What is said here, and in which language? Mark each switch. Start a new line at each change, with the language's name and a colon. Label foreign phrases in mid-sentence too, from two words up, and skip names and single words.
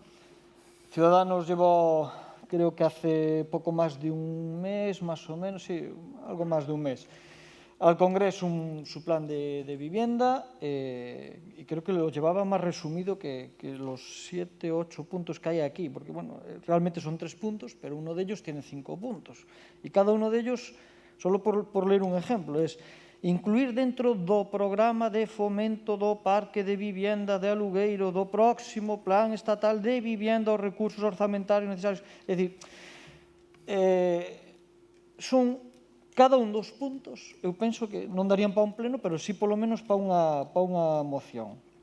Spanish: Ciudadanos llevó, creo que hace poco más de un mes, más o menos, sí, algo más de un mes, al Congreso su plan de vivienda y creo que lo llevaba más resumido que los 7 o 8 puntos que hay aquí, porque bueno, realmente son 3 puntos, pero uno de ellos tiene 5 puntos. Y cada uno de ellos, solo por leer un ejemplo, es incluir dentro
Galician: do programa de fomento do parque de vivienda de alugueiro do próximo plan estatal de vivienda os recursos orzamentarios necesarios. É dicir, son cada un dos puntos, eu penso que non darían para un pleno, pero sí polo menos para unha moción.